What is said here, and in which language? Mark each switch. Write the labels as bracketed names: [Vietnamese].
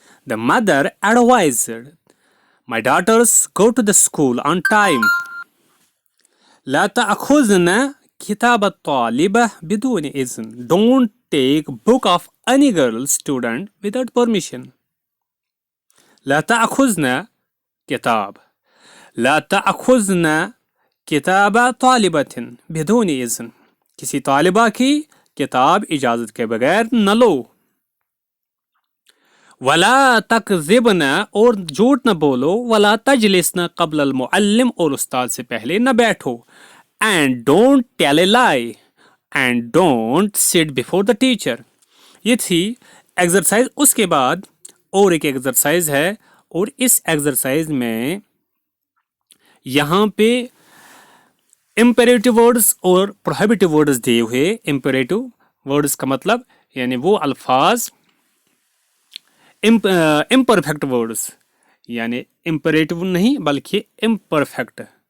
[English] The mother advised, my daughters, go to the school on time. [Arabic] لا تأخذن کتاب الطالبہ بدون اذن, [English] don't take book of any girl student without permission. [Arabic] لا تأخذن کتاب, لا تأخذن کتاب طالبۃ بدون اذن, [Urdu] کسی طالبہ کی کتاب اجازت کے بغیر نہ لو. [Arabic] ولا تکذبن, [Urdu] اور جھوٹ نہ بولو. [Arabic] ولا تجلسن قبل المعلم, [Urdu] اور استاد سے پہلے نہ بیٹھو. [English] and don't tell a lie, and don't sit before the teacher. [Urdu] یہ تھی ایکسرسائز. اس کے بعد اور ایک ایکسرسائز ہے, اور اس ایکسرسائز میں یہاں پہ امپیریٹو ورڈز اور پروہیبیٹو ورڈز دیے ہوئے. امپیریٹو ورڈز کا مطلب یعنی وہ الفاظ, امپرفیکٹ ورڈز, یعنی امپیریٹو نہیں بلکہ امپرفیکٹ.